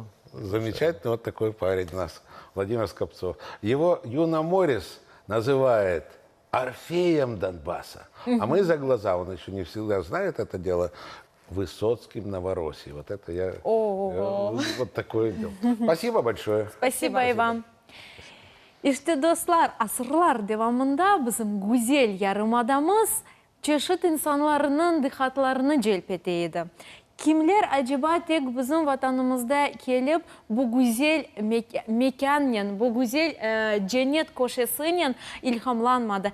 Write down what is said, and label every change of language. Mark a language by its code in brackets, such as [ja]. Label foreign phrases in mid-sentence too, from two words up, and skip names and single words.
[ru] Замечательный вот такой парень у нас, Владимир Скопцов. Его Юна Морис называет Орфеем Донбасса. А мы за глаза, он еще не всегда знает это дело, Высоцким Новороссии. Вот это я вот такое дело. Спасибо большое. Спасибо и вам. [crh] İşte dostlar, asırlar devamında bizim güzel yarımadamız çeşit insanların dikkatlerini celpeteydi. Kimler acaba tek bizim vatanımızda gelip bu güzel mekanın, bu güzel cennet koşesinin ilhamlanmadı.